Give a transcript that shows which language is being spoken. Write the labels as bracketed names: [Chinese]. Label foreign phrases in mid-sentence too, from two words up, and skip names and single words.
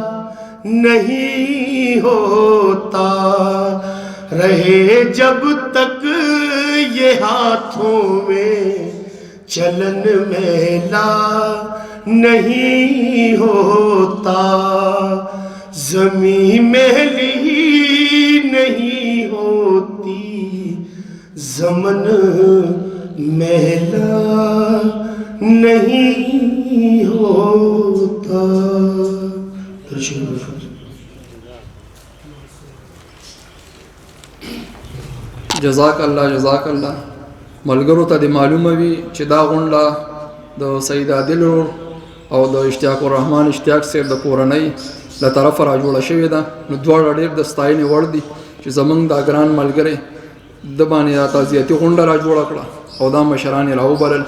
[Urdu] نہیں ہوتا، رہے جب تک یہ ہاتھوں میں، چلن میلا نہیں ہوتا، زمین میلی نہیں ہوتی، زمن میلا نہیں ہوتا۔ [Arabic] جزاک اللہ [Pashto] ملګرو ته د معلومه وي چې دا غونډه د سید عادل او د اشتیاق الرحمن اشتیاق صاحب د کورنۍ له طرفه را جوړه شوې ده، نو دواړه ډېر د ستاینې وړ دي چې زموږ دا ګران ملګری د باندې دا تعزیتي غونډه را جوړه کړه او دا مشران یې راوبلل.